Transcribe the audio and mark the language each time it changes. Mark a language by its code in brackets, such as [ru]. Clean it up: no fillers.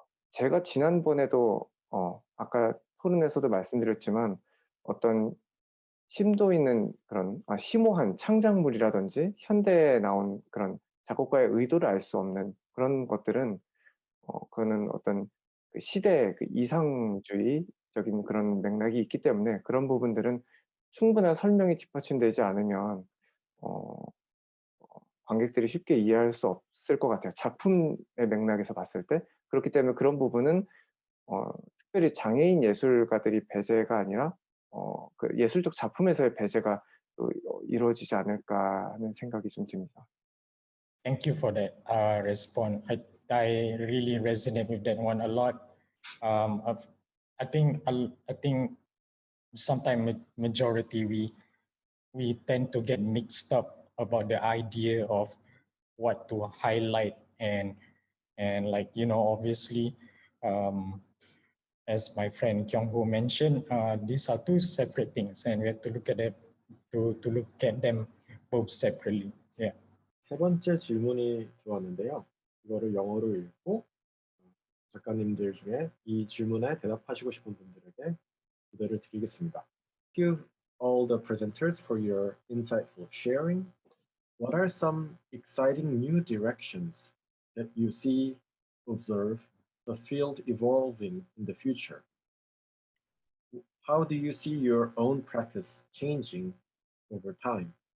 [ko] 제가 지난번에도 아까 토론에서도 말씀드렸지만, 어떤 심도 있는 그런 심오한 창작물이라든지 현대에 나온 그런 작곡가의 의도를 알 수 없는 그런 것들은 그거는 어떤 그 시대의 그 이상주의적인 그런 맥락이 있기 때문에, 그런 부분들은 충분한 설명이 뒷받침되지 않으면 관객들이 쉽게 이해할 수 없을 것 같아요, 작품의 맥락에서 봤을 때. 그렇기 때문에 그런 부분은 특별히 장애인 예술가들이 배제가 아니라 그 예술적 작품에서의 배제가 또 이루어지지 않을까 하는 생각이 좀 듭니다. [en] Thank you for that response. I really resonate with that one a lot. I think sometimes majority we tend to get mixed up about the idea of what to highlight, and like, you know, obviously, as my friend Kyung Ho mentioned, these are two separate things, and we have to look at it to look at them both separately. Yeah. [ko] 세 번째 질문이 들어왔는데요. 이거를 영어로 읽고 작가님들 중에 이 질문에 대답하시고 싶은 분들에게 기회를 드리겠습니다. [en] Thank you all the presenters for your insightful sharing. What are some exciting new directions that you see, observe the field evolving in the future? How do you see your own practice changing over time?